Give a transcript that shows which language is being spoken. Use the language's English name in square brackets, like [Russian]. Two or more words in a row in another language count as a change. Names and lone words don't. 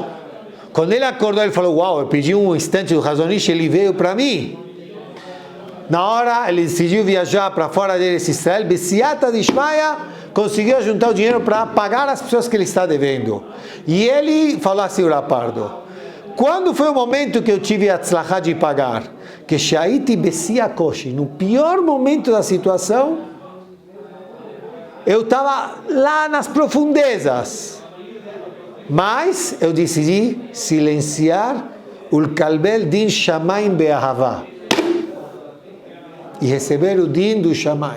[Portuguese] Quando ele acordou, ele falou, uau, eu pedi um instante do Hazon Ish, ele veio para mim. Na hora, ele decidiu viajar para fora dele, Israel, [Aramaic] בסייעתא דשמיא, [Portuguese] conseguiu juntar o dinheiro para pagar as pessoas que ele está devendo. E ele falou assim, o Rav Pardo, quando foi o momento que eu tive a tzlachá de pagar? [Hebrew] Que שהייתי בשיא קושי, [Portuguese] no pior momento da situação, eu estava lá nas profundezas. Mas eu decidi silenciar o [Hebrew] לקבל דין שמים באהבה [Portuguese] e receber o Din do Shamayim.